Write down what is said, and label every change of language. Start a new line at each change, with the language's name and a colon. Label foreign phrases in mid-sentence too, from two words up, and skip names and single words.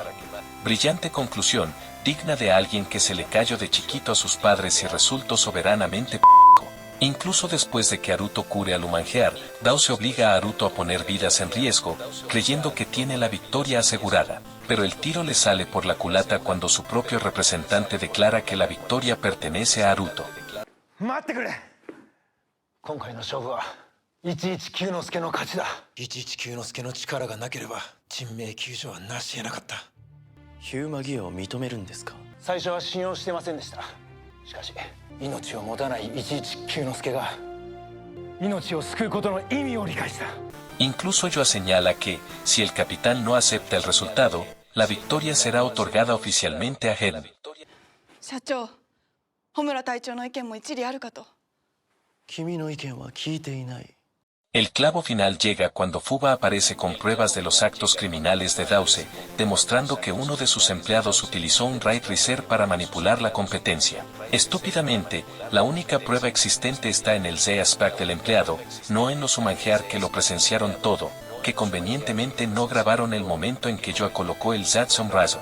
Spanish: Brillante conclusión, digna de alguien que se le cayó de chiquito a sus padres y resultó soberanamente Incluso después de que Haruto cure al Humangear, Dause obliga a Haruto a poner vidas en riesgo, creyendo que tiene la victoria asegurada. Pero el tiro le sale por la culata cuando su propio representante declara que la victoria pertenece a Haruto.
Japanese: ¡Mateくれ! 今回の勝負は119之助の勝ちだ。119之助の力がなければ人命救助は成し得なかった。ヒューマギアを認めるんですか？最初は信用してませんでした。しかし命を持たない119之助が命を救うことの意味を理解した。
Spanish: Incluso Yoa señala que, si el capitán no acepta el resultado, la victoria será otorgada oficialmente a Helen.
Japanese: 社長、穂村隊長の意見も一理あるかと。君の意見は聞いていない。
Spanish: El clavo final llega cuando Fuba aparece con pruebas de los actos criminales de Dause, demostrando que uno de sus empleados utilizó un Raid Racer para manipular la competencia. Estúpidamente, la única prueba existente está en el Z-Spack del empleado, no en los Humangear que lo presenciaron todo, que convenientemente no grabaron el momento en que Yoa colocó el Zatsun Razor.